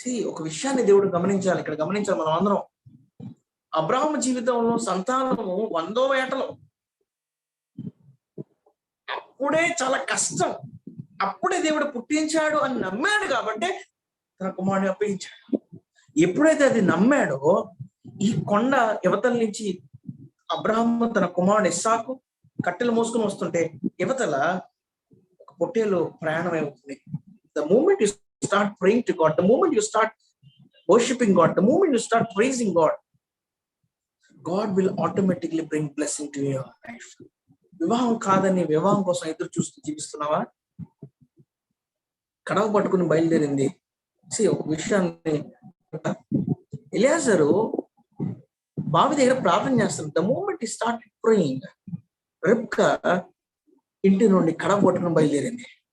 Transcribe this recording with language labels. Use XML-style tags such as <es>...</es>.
<te>ఒక విషయాన్ని దేవుడు గమనించాలి, ఇక్కడ గమనించాలి మనం అందరం. అబ్రహాము జీవితంలో సంతానము 100వ ఏటలో, అప్పుడే చాలా కష్టం, అప్పుడే దేవుడు పుట్టించాడు అని నమ్మాడు కాబట్టి తన కుమారుడిని అప్పగించాడు. ఎప్పుడైతే అది నమ్మాడో, ఈ కొండ యువతల నుంచి అబ్రహాము తన కుమారుడు ఇస్సాకు కట్టెలు మోసుకుని వస్తుంటే యువతల ఒక పొట్టేలు ప్రయాణం అవుతుంది.</te> <en>The moment you start praying to God, the moment you start worshiping God, the moment you start praising God, God will automatically bring blessing to your life.</en> <te>వివాహం కాదని వివాహం కోసం ఎదురు చూస్తూ జీవిస్తున్నావా? కడవ పట్టుకుని బయలుదేరింది. ఒక విషయాన్ని, ఎలియాజరు బావి దగ్గర ప్రార్థన చేస్తాడు.</te> <en>the moment he start praying,</en> <te>రెబ్కా ఇంటి నుండి కడవ పట్టుకుని బయలుదేరింది.</te>